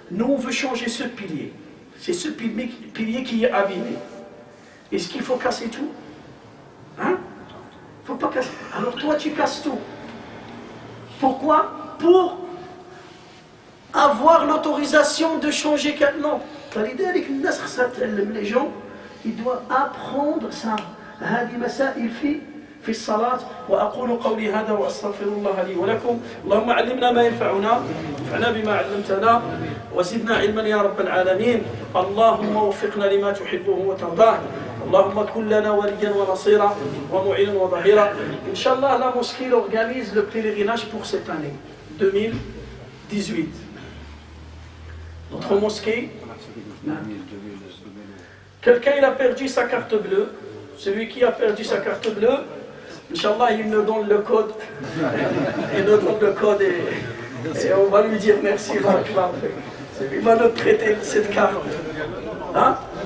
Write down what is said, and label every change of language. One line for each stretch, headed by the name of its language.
French: Nous, on veut changer ce pilier. C'est ce pilier qui est abîmé. Est-ce qu'il faut casser tout? Hein? Il ne faut pas casser. Alors toi, tu casses tout. Pourquoi? Pour avoir l'autorisation de changer non. Les gens, ils doivent apprendre ça.
Arabic: هذه مسائل في الصلاة وأقول قولي هذا وأستغفر الله لي ولكم اللهم علمنا ما ينفعنا وانفعنا بما علمتنا وزدنا علما يا رب العالمين اللهم وفقنا لما تحبه وترضاه اللهم كن لنا وليا ونصيرا ومعينا وظهيرا
French: Inch'Allah, la mosquée organise le pèlerinage pour cette année 2018. Notre mosquée, quelqu'un il a perdu sa carte bleue. Celui qui a perdu sa carte bleue, Inch'Allah, il nous donne le code. Il nous donne le code et on va lui dire merci. Il va nous prêter cette carte. Hein?